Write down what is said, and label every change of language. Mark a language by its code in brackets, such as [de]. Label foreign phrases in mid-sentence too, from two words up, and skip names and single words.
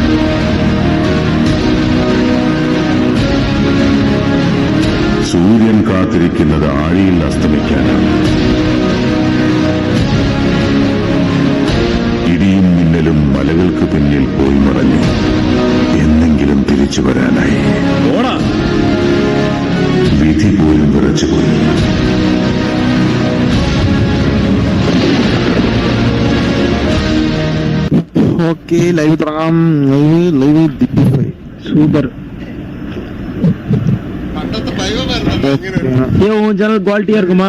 [ml] സൂര്യൻ കാത്തിരിക്കുന്നത് ആഴിയിൽ അസ്തമിക്കാനാണ്. ഇടിയും മിന്നലും മലകൾക്ക് പിന്നിൽ പോയി മറഞ്ഞു. എന്നെങ്കിലും തിരിച്ചു വരാനായി. വിധി പോലും വിറച്ചുപോയി. [ta] ஓகே லைவ் தொடங்காம். லைவ் சூப்பர். உன் சேனல் குவாலிட்டியா இருக்குமா?